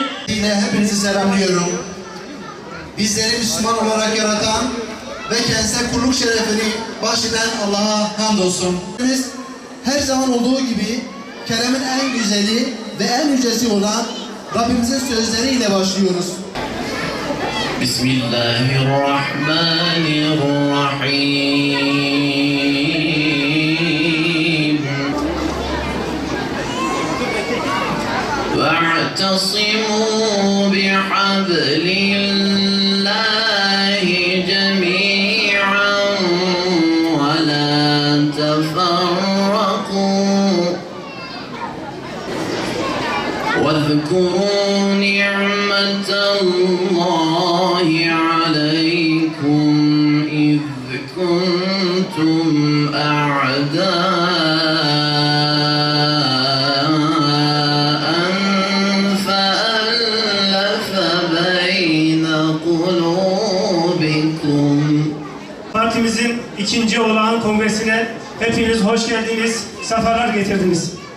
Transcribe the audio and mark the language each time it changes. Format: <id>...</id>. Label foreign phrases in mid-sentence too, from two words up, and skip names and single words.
<tr>Yine hepinizi selamlıyorum. Bizleri Müslüman olarak yaratan ve kentsel kulluk şerefini bahşeden Allah'a hamdolsun. Biz her zaman olduğu gibi Kerem'in en güzeli ve en yücesi olan Rabbimizin sözleriyle başlıyoruz. Bismillahirrahmanirrahim.</tr> <ar>وَاعْتَصِمُوا بِحَبْلِ اللَّهِ جَمِيعًا وَلَا تَفَرَّقُوا وَاذْكُرُوا نِعْمَةَ اللَّهِ عَلَيْكُمْ إِذْ كُنْتُمْ</ar> <tr>Partimizin ikinci olağan kongresine hepiniz hoş geldiniz, sefalar getirdiniz.</tr>